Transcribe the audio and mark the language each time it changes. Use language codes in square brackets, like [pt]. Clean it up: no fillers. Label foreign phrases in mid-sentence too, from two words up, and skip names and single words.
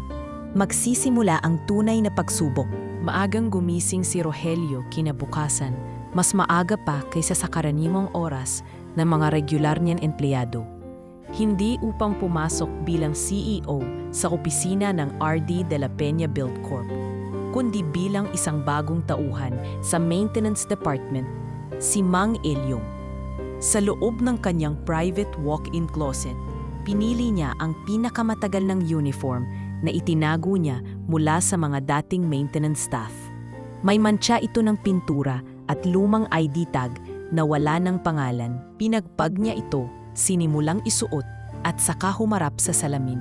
[tl] Magsisimula ang tunay na pagsubok. Maagang gumising si Rogelio kinabukasan, mas maaga pa kaysa sa karaniwang oras ng mga regular niyang empleyado. Hindi upang pumasok bilang CEO sa opisina ng RD de la Peña Build Corp, kundi bilang isang bagong tauhan sa [en] maintenance department, [tl] si Mang Elyong. Sa loob ng kanyang [en] private walk-in closet, [tl] pinili niya ang pinakamatagal ng uniform na itinago niya mula sa mga dating [en] maintenance staff. [tl] May mantsa ito ng pintura at lumang ID tag na wala ng pangalan. Pinagpag niya ito, sinimulang isuot at saka humarap sa salamin.